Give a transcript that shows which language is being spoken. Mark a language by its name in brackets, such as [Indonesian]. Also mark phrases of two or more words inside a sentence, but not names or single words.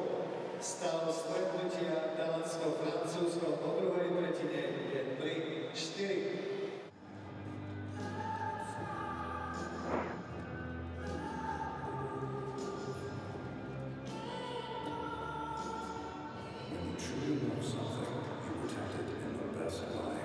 [Slovak] Stav stretnutia Dánsko-Francúzsko po druhej tretine je 3-4. [English] When you truly love something, you protect it in the best way.